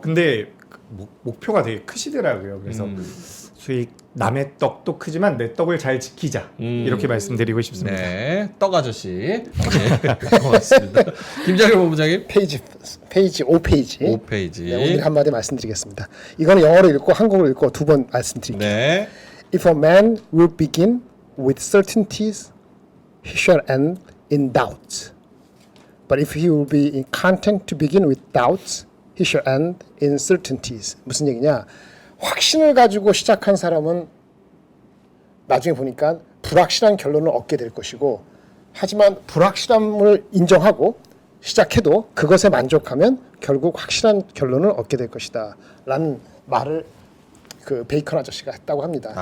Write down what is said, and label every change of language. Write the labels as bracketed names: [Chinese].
[Korean] 근데 목표가 되게 크시더라고요. 그래서 수익 남의 떡도 크지만 내 떡을 잘 지키자 이렇게 말씀드리고 싶습니다. 네, 떡 아저씨. 네, 고맙습니다. 김장일 본부장님. 페이지 5페이지. 5페이지. 네, 오늘 한마디 말씀드리겠습니다. 이거는 영어로 읽고 한국어로 읽고 두 번 말씀드릴게요. 네. [English] If a man will begin with certainties, he shall end in doubts. But if he will be content to begin with doubts, he shall end in certainties. [Korean] 무슨 얘기냐? 확신을 가지고 시작한 사람은 나중에 보니까 불확실한 결론을 얻게 될 것이고, 하지만 불확실함을 인정하고 시작해도 그것에 만족하면 결국 확실한 결론을 얻게 될 것이다 라는 말을 그 베이컨 아저씨가 했다고 합니다.